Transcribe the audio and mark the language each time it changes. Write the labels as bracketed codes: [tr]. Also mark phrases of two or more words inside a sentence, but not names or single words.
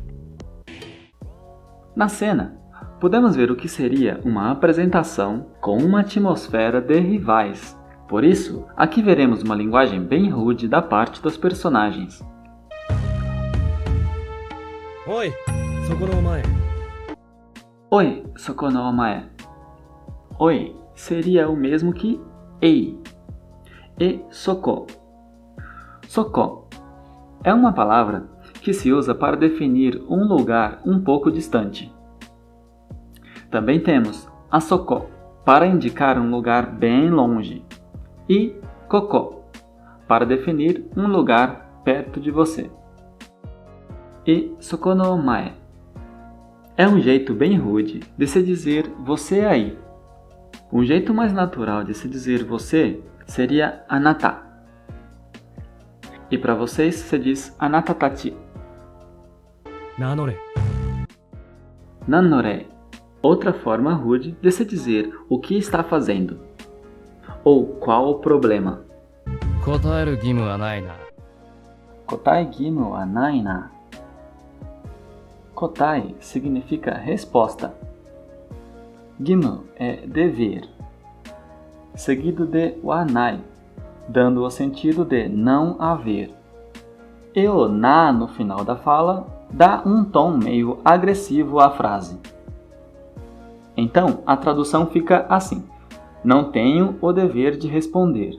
[pt] Na cena, podemos ver o que seria uma apresentação com uma atmosfera de rivais. Por isso, aqui veremos uma linguagem bem rude da parte dos personagens. [ja] Oi, soko no omae. Oi, soko no omae. [pt] Oi seria o mesmo que ei. E soko. Soko é uma palavra que se usa para definir um lugar um pouco distante. Também temos a soko para indicar um lugar bem longe e koko para definir um lugar perto de você. E [ja] soko no omae [pt] é um jeito bem rude de se dizer você aí. Um jeito mais natural de se dizer você seria anata. E para vocês se diz [ja] anata tachi. Nanore. Nanore, [pt] outra forma rude de se dizer o que está fazendo ou qual o problema. [ja] Kotaeru gimu wa nai na. Kotai gimu wa nai na. Kotai [pt] significa resposta. Gimu é dever, seguido de [ja] wa nai, [pt] dando o sentido de não haver. E o na no final da fala dá um tom meio agressivo à frase. Então, a tradução fica assim: não tenho o dever de responder.